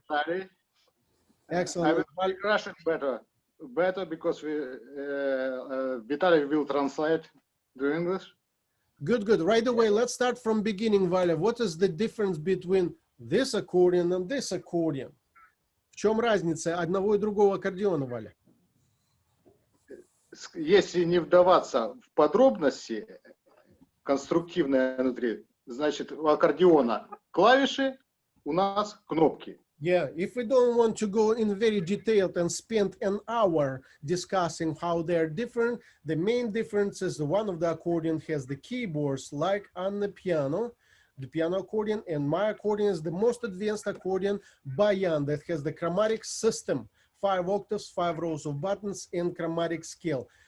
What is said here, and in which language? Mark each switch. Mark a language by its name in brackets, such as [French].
[English] Hello, Vitaly. Excellent. I will speak Russian better because Vitaly will translate to English. Good, good. Right away, let's start from beginning, Valia. What is the difference between this accordion and this accordion? [Russian] В чем разница одного и другого аккордеона, Валя? Если не вдаваться в подробности конструктивные внутри, значит, у аккордеона клавиши, у нас кнопки. [English] Yeah, if we don't want to go in very detailed and spend an hour discussing how they're different, the main difference is the one of the accordion has the keyboards like on the piano accordion, and my accordion is the most advanced accordion, Bayan, that has the chromatic system, 5 octaves, 5 rows of buttons, and chromatic scale.